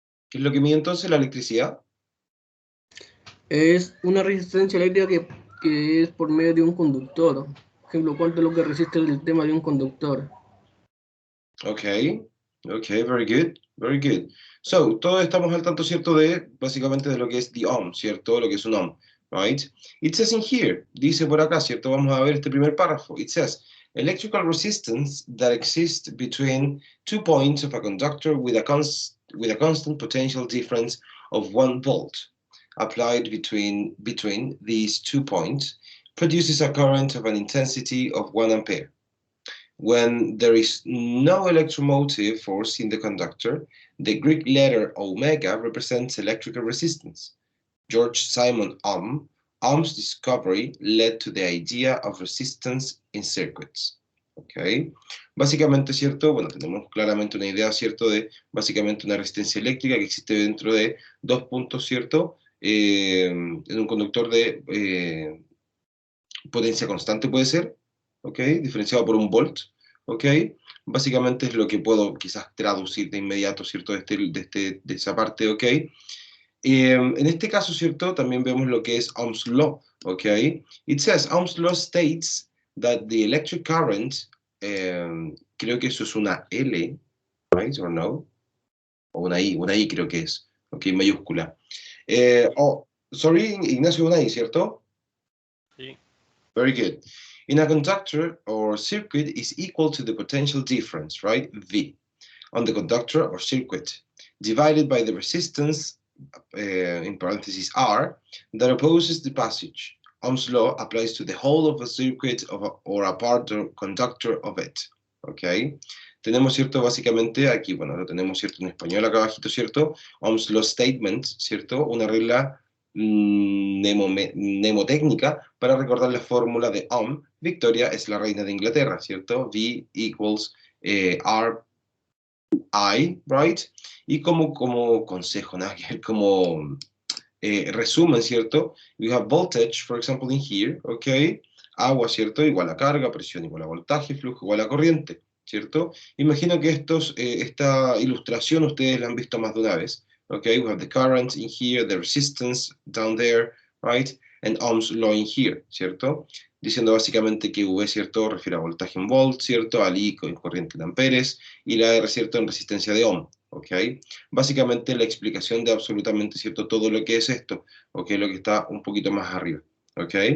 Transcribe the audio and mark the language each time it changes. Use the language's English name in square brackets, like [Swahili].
[Spanish] ¿Qué es lo que mide entonces la electricidad? Es una resistencia eléctrica que es por medio de un conductor. Por ejemplo, ¿cuánto es lo que resiste el tema de un conductor? [English] Ok, ok, very good, very good. [Spanish] So, todos estamos al tanto, ¿cierto? De básicamente de lo que es the ohm, ¿cierto? Lo que es un ohm, right? [English] It says in here, [Spanish] dice por acá, ¿cierto? Vamos a ver este primer párrafo. [English] It says, electrical resistance that exists between 2 points of a conductor with a constant potential difference of 1 volt applied between these 2 points produces a current of an intensity of 1 ampere. When there is no electromotive force in the conductor, the Greek letter omega represents electrical resistance. George Simon Ohm's discovery led to the idea of resistance in circuits. [Spanish] Okay. Básicamente, ¿cierto? Bueno, tenemos claramente una idea, ¿cierto? De básicamente una resistencia eléctrica que existe dentro de 2 puntos, ¿cierto? En un conductor de potencia constante puede ser, ¿ok? Diferenciado por 1 volt, ¿ok? Básicamente es lo que puedo quizás traducir de inmediato, ¿cierto? De esa parte, ¿ok? En este caso, ¿cierto? También vemos lo que es Ohm's Law, ¿ok? [English] It says, Ohm's Law states that the electric current, [Spanish] creo que eso es una L, [English] right, or no? [Spanish] O una I creo que es, ¿ok? Mayúscula. [English] Sorry, [Spanish] Ignacio, una I, ¿cierto? Sí. [English] Very good. In a conductor or circuit is equal to the potential difference, right? V, on the conductor or circuit, divided by the resistance, in parentheses R, that opposes the passage. Ohm's law applies to the whole of a circuit or a part or conductor of it. [Spanish] ¿Ok? Tenemos, ¿cierto? Básicamente aquí, bueno, lo tenemos, ¿cierto? En español acá abajito, ¿cierto? [English] Ohm's law statement, [Spanish] ¿cierto? Una regla mnemotécnica para recordar la fórmula de Ohm. Victoria es la reina de Inglaterra, ¿cierto? [English] V equals R I, right? [Spanish] Y como consejo, nada que ver, como resumen, ¿cierto? [English] We have voltage, for example, in here, ¿ok? Agua, ¿cierto? [Spanish] Igual a carga, presión igual a voltaje, flujo igual a corriente, ¿cierto? Imagino que esta ilustración ustedes la han visto más de una vez, ¿ok? [English] We have the current in here, the resistance down there, right? And Ohm's law in here, ¿cierto? [Spanish] Diciendo básicamente que V, [English] ¿cierto? [Spanish] Refiere a voltaje en volt, ¿cierto? Al I con corriente en amperes, y la R, ¿cierto? En resistencia de Ohm, ¿ok? Básicamente la explicación de absolutamente, ¿cierto? Todo lo que es esto, ¿ok? Lo que está un poquito más arriba, ¿ok?